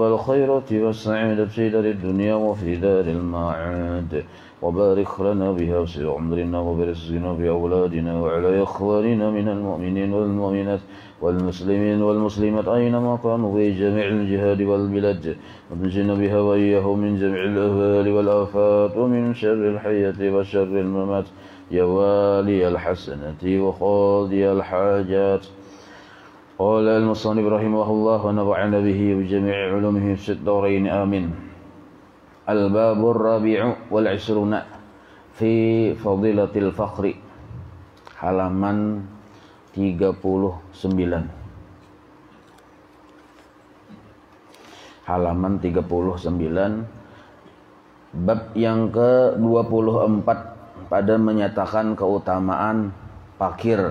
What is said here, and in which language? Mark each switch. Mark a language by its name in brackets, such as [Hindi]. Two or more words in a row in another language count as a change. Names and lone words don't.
[Arabic] الخيرات والسعادة في دار الدنيا وفي دار المعاد وبارك لنا بها في عمرنا وبرزقنا بأولادنا وعلى إخواننا من المؤمنين والمؤمنات والمسلمين والمسلمات أينما كانوا في جميع الجهاد والبلاد ونجنا بها وإياهم من جميع الأهوال والآفات ومن شر الحياة وشر الممات يا والي الحسنة وقاضي الحاجات. قال المصنف رحمه الله ونفعنا به بجميع علومه في الدارين آمين. الباب الرابع والعشرون في فضيلة الفخر halaman 39. [Indonesian] Halaman 39 bab yang ke-24 pada menyatakan keutamaan fakir.